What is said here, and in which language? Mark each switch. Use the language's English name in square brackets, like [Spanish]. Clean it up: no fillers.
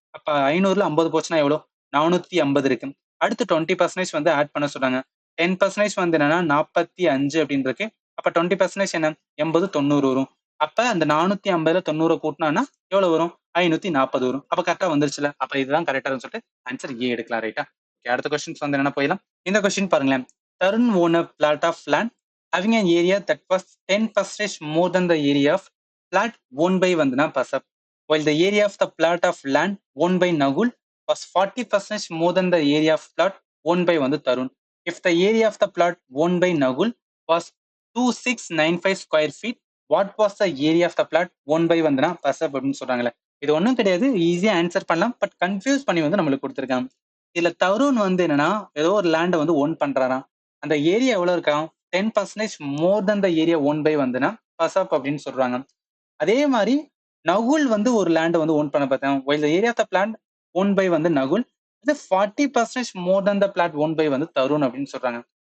[Tamil] அப்ப 500ல 50 போச்சுன்னா எவ்வளோ? 450 இருக்கு. அடுத்து 20% ஆட் பண்ண சொல்றாங்க. 10% என்னன்னா 45 அப்படின்னு இருக்கு. அப்ப 20% என்ன? 80 90 வரும். அப்ப அந்த 450ல 90 கூட்டினா எவ்வளவு வரும்? 540 வரும். அப்ப கரெக்டா வந்துருச்சுல. அப்ப இதுதான் கரெக்டா சொல்லிட்டு ஆன்சர் ஏ எடுக்கலாம் ரைட்டா. அடுத்த கொஸ்டின்ஸ் என்ன போயிடலாம். இந்த கொஸ்டின் பாருங்களேன். [English] Tarun own a plot of land having an area that was 10% more than the area of plot owned by Pasap, while the area of the plot of land owned by Nagul was 40% more than the area of plot owned by Tarun. If the area of the plot owned by Nagul was 2695 square feet, what was the area of the plot owned by Pasap [Tamil] அப்படின்னு சொல்றாங்களே. இது ஒன்றும் கிடையாது, ஈஸியா answer பண்ணலாம். But confuse பண்ணி நம்மளுக்கு கொடுத்துருக்காங்க. இதுல தருண் என்னன்னா ஏதோ ஒரு லேண்டை ஓன் பண்றாராம். அந்த ஏரியா எவ்வளவு இருக்காம்? [English] 10% more than the area own by வந்துன்னா பசாப் [Tamil] அப்படின்னு சொல்றாங்க. அதே மாதிரி நகுல் வந்து ஒரு லேண்ட் வந்து ஓன் பண்ண பார்த்தேன். [English] while the area of the plant owned by [Tamil] வந்து நகுல், இது 40% [English] more than the plot own by [Tamil] வந்து தருண் அப்படின்னு சொல்றாங்க.